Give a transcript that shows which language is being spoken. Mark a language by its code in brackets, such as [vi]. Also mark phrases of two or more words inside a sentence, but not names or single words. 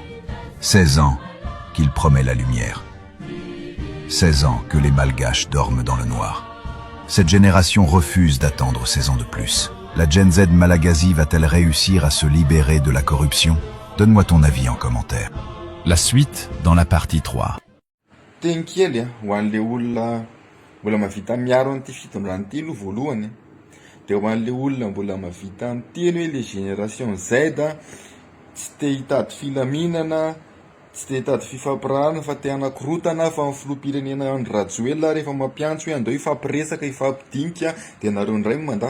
[fr] 16 ans qu'il promet la lumière. 16 ans que les Malgaches dorment dans le noir. Cette génération refuse d'attendre 16 ans de plus. La Gen Z Malagasy va-t-elle réussir à se libérer de la corruption? Donne-moi ton avis en commentaire. La suite dans la partie 3. [mg] Teny kely ho an'le olona mbola mavita miaro an'ity fitondrany ity aloha voalohany, dia ho an'le olona mbola mavita miteny hoe le génération Z tsy te hitady filaminana, tsy te hitady fifampirahana fa te hanakorotana fa amin'ny filoham-pirenena Andry Rajoelina rehefa mampiantso hoe andao ifampiresaka ifampidinika dia nareo indray mandahy.